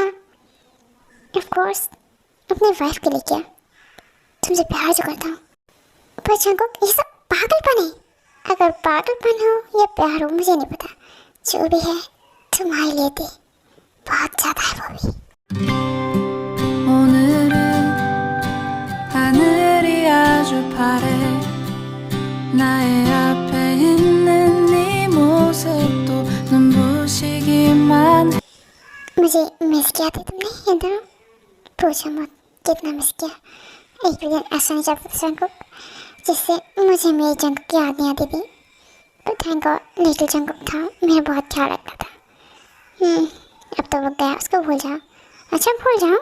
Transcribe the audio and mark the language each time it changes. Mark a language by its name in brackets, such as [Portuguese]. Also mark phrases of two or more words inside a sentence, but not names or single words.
[English] of course [Hindi] अपनी वाइफ के लिए किया, तुमसे प्यार जो करता हूँ। पर चंको ये सब पागलपन है। अगर पागलपन हो या प्यार हो मुझे नहीं पता, जो भी है तुम्हारे लिए थी, बहुत ज़्यादा है वो भी। [Korean] 오늘은 하늘이 아주 파래 나의 앞에 있는 네 모습도 눈부시기만 해 [Hindi] मुझे मिस किया था तुमने ये दोनों? पूछो मत कितना मिस किया। एक भी दिन ऐसा नहीं चलता था चंकुक जिससे मुझे मेरी चंकुक की याद नहीं आती थी। तो [English] thank God little [Hindi] चंकुक था, मेरा बहुत ख्याल रखता था। अब तो वो गया, उसको भूल जाओ। अच्छा भूल जाओ?